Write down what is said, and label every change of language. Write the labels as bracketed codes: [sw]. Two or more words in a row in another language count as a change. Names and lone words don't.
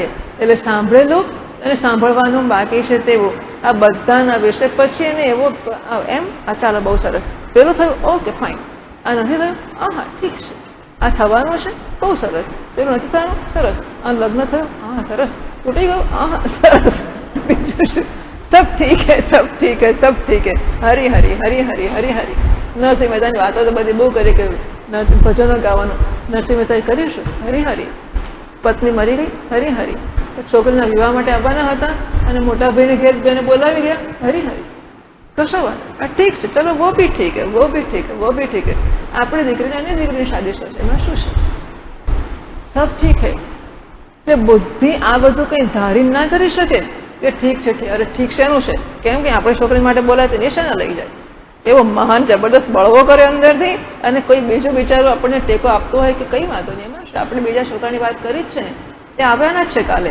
[gu] એટલે સાંભળેલું અને સાંભળવાનું બાકી છે તેવું આ બધાના વિશે પછી એને એવો એમ આ ચાલો બહુ સરસ, પેલું થયું ઓકે ફાઇન, આ નથી થયું હા ઠીક છે, આ થવાનું છે બહુ સરસ, પેલું નથી થવાનું સરસ, આ લગ્ન થયું હા સરસ, તૂટી ગયું હા સરસ, બીજું શું? [hi] सब ठीक है, सब ठीक है, सब ठीक है. हरी हरी हरी हरी हरी हरी. [gu] નરસિંહ મહેતાની વાતો તો બધી બહુ કરી કે ભજનો ગાવાનું. નરસિંહ મહેતાએ કર્યું શું? હરી હરી. પત્ની મરી ગઈ, હરી હરી. છોકરીના વિવાહ માટે આવવાના હતા અને મોટા ભાઈને ઘેર બેને બોલાવી ગયા, હરી હરી. કશો વાત આ ઠીક છે, [hi] चलो वो भी ठीक है, वो भी ठीक है, वो भी ठीक है. [gu] આપણી દીકરીને અન્ય દીકરીની શાદી છે, એમાં શું છે? [hi] सब ठीक है. [gu] એટલે બુદ્ધિ આ બધું કઈ ધારી ના કરી શકે કે ઠીક છે. અરે ઠીક શેનું છે? કેમ કે આપણી છોકરી માટે બોલાય તે શાના લઈ જાય? એવો મહાન જબરદસ્ત બળવો કરે અંદરથી, અને કોઈ બીજું બિચારું આપણને ટેકો આપતો હોય કે કઈ વાંધો નહીં, એમાં આપણે બીજા છોકરાની વાત કરી જ છે ને, એ આવ્યાના જ છે કાલે.